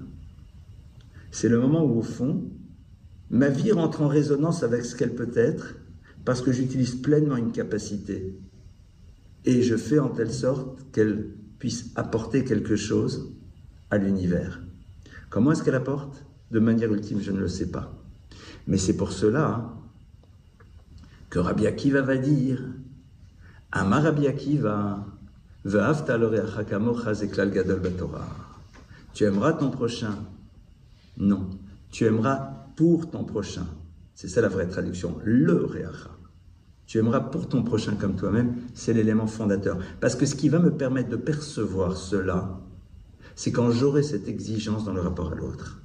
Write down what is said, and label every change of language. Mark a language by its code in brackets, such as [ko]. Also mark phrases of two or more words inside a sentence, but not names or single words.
[fr] C'est le moment où, au fond, ma vie rentre en résonance avec ce qu'elle peut être parce que j'utilise pleinement une capacité et je fais en telle sorte qu'elle puisse apporter quelque chose à l'univers. Comment est-ce qu'elle apporte? De manière ultime, je ne le sais pas. Mais c'est pour cela que Rabbi Akiva va dire [he] אמר רבי עקיבא ואהבת לרעך כמוך זה כלל גדול בתורה. [fr] Tu aimeras ton prochain? Non. Tu aimeras pour ton prochain. C'est ça la vraie traduction. [he] לרעך. [fr] Tu aimeras pour ton prochain comme toi-même, c'est l'élément fondateur. Parce que ce qui va me permettre de percevoir cela, c'est quand j'aurai cette exigence dans le rapport à l'autre.